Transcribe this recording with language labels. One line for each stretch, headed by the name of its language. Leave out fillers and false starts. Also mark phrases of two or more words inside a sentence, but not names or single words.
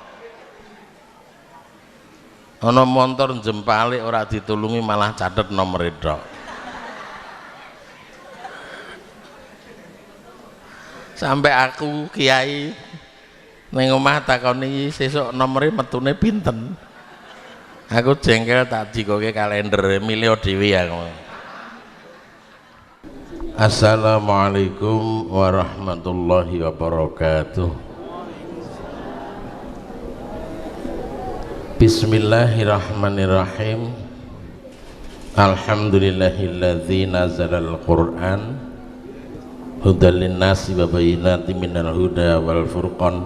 Javanese: Ana montor jempalik ora ditulungi malah catet nomor tok. Sampai aku kiai ning omah takoni sesuk nomere metune pinten. Aku jengkel tak dikoke kalender milih dhewe aku.
Arabic: السلام عليكم ورحمة الله وبركاته. بسم الله الرحمن الرحيم. الحمد لله الذي نزل القرآن هدى للناس وبينات من الهدى والفرقان.